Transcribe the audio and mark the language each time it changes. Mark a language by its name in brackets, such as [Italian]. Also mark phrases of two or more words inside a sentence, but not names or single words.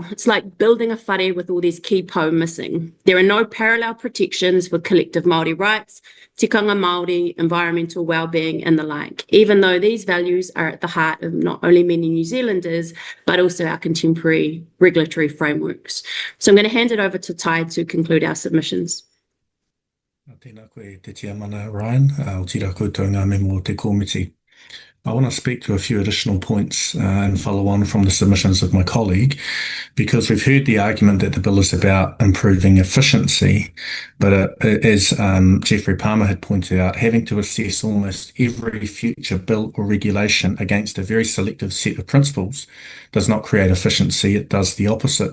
[English] It's like building a whare with all these key po missing. There are no parallel protections for collective Māori rights, [Māori] tikanga Māori, [English] environmental well-being, and the like, even though these values are at the heart of not only many New Zealanders, but also our contemporary regulatory frameworks. So I'm going to hand it over to Tai to conclude our submissions. [Māori] Tēnā koe te tiamana, Ryan. O tira koutou ngā memo o te komiti. [English] I want to speak to a few additional points and follow on from the submissions of my colleague, because we've heard the argument that the bill is about improving efficiency, but as Jeffrey Palmer had pointed out, having to assess almost every future bill or regulation against a very selective set of principles does not create efficiency, it does the opposite.